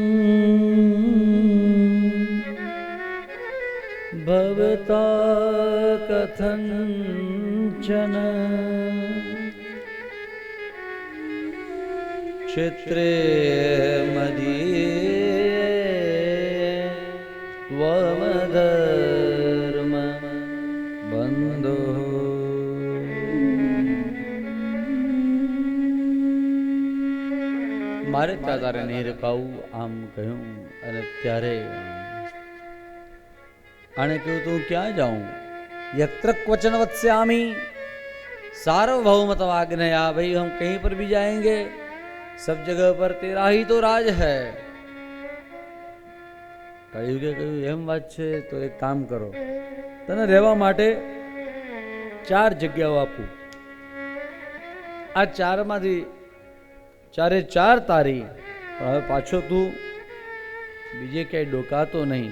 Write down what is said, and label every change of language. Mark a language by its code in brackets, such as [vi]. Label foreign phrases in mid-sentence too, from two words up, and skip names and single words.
[sa] ભવતા કથંચન ક્ષેત્રે મદીયે ત્વમધર્મ બંધો. [gu] મારે ત્યાં તારે નહીં રોકાવું આમ કહ્યું. અને ત્યારે આને કહ્યું તું ક્યાં જાઉં? [sa] यत्र क्वचन वत्स्यामि सार्वभौमत्व आज्ञया. [hi] भाई हम कहीं पर भी जाएंगे सब जगह पर तेरा ही तो राज है. [gu] કળિયુગે કહ્યું એમ વાત છે તો એક કામ કરો, તને રહેવા માટે 4 જગ્યાઓ આપું. આ 4માંથી 4 તારી. પણ હવે પાછો તું બીજે ક્યાંય ડોકાતો નહીં.